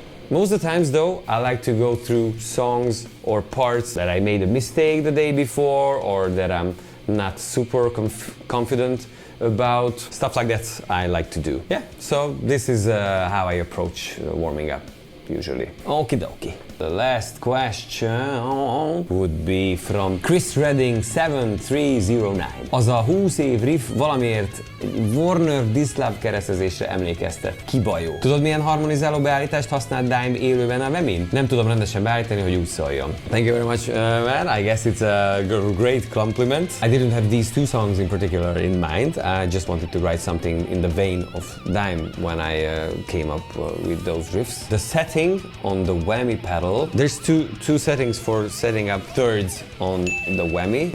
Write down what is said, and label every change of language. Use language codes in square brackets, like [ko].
[en] Most of the times though, I like to go through songs or parts that I made a mistake the day before or that I'm not super confident about. Stuff like that I like to do. Yeah, so this is how I approach warming up. Usually. Okie dokie. The last question would be from Chris Redding 7309. [hu] Az a 20 év riff valamiért Warner Dislav keresztezésre emlékeztet. Kibajó. Tudod, milyen harmonizáló beállítást használt Dime élőben a WHAMMY-n? Nem tudom rendesen beállítani, hogy úgy szóljon. [en] Thank you very much, man. I guess it's a great compliment. I didn't have these two songs in particular in mind. I just wanted to write something in the vein of Dime when I came up with those riffs. The setting on the WHAMMY pedal, there's two settings for setting up thirds on the WHAMMY.